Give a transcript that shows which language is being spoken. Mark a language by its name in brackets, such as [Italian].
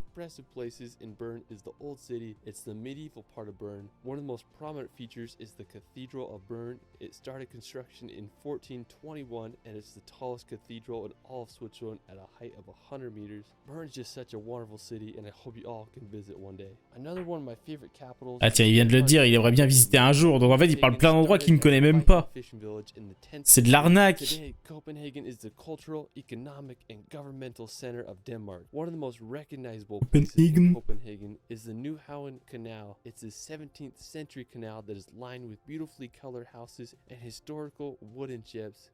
[English] Impressive places in Bern is the old city. It's the medieval part of Bern. One of the most prominent features is the Cathedral of Bern. It started construction in 1421 and it's the tallest cathedral in all of Switzerland at a height of 100 meters. Bern is just such a wonderful city and I hope you all can visit one day. Another one of my favorite capitals. [French] Ah tiens, il vient de le dire, il aimerait bien visiter un jour. Donc en fait, il parle plein d'endroits qu'il ne connaît même pas. C'est de l'arnaque. [English] Today, Copenhagen is the cultural, economic, and governmental center of Denmark. One of the most recognizable places in Copenhagen is the Nyhavn Canal. It's a 17th century canal that is lined with beautifully colored houses and historical wooden ships.